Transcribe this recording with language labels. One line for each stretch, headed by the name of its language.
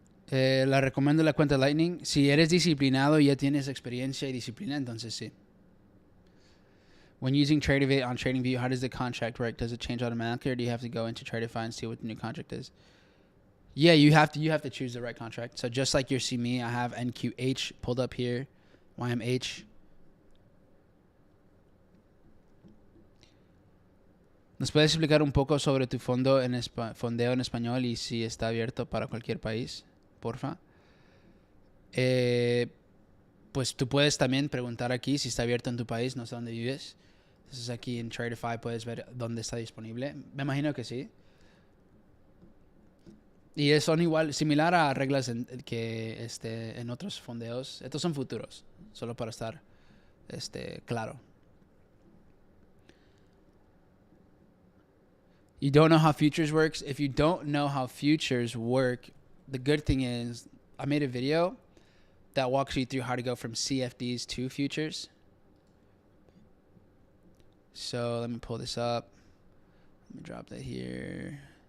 Spanish: La recomiendo la cuenta Lightning. Si eres disciplinado y ya tienes experiencia y disciplina, entonces sí.
English: When using Tradevate on TradingView, how does the contract work? Does it change automatically, or do you have to go into Tradify and see what the new contract is? Yeah, you have to choose the right contract. So just like you see me, I have NQH pulled up here, YMH.
Spanish: ¿Nos puedes explicar un poco sobre tu fondeo en español y si está abierto para cualquier país, porfa? Pues tú puedes también preguntar aquí si está abierto en tu país, no sé dónde vives. Entonces aquí en Tradify puedes ver dónde está disponible. Me imagino que sí. Y son igual, similar a reglas que en otros fondeos. Estos son futuros, solo para estar claro.
English: You don't know how futures works? If you don't know how futures work, the good thing is I made a video that walks you through how to go from CFDs to futures. So let me pull this up. Let me drop that here.